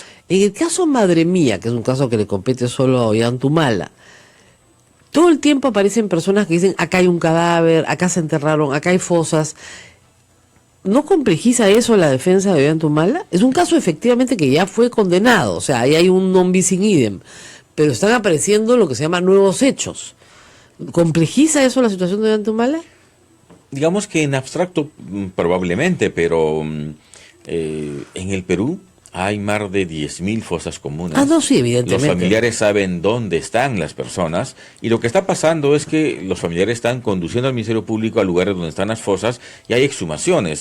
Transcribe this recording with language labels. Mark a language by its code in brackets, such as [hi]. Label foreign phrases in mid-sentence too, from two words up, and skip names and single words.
[es] En el caso Madre Mía, que es un caso que le compete solo a Ollantumala, todo el tiempo aparecen personas que dicen, acá hay un cadáver, acá se enterraron, acá hay fosas. ¿No complejiza eso la defensa de Ollantumala? Es un caso efectivamente que ya fue condenado, o sea, ahí hay un [la] non bis in idem, [es] pero están apareciendo lo que se llama nuevos hechos. ¿Complejiza eso la situación de Ollantumala? Digamos que en abstracto probablemente, pero en el Perú hay más de 10.000 fosas comunes. Ah, no, sí, evidentemente. Los familiares saben dónde están las personas y lo que está pasando es que los familiares están conduciendo al Ministerio Público a lugares donde están las fosas y hay exhumaciones.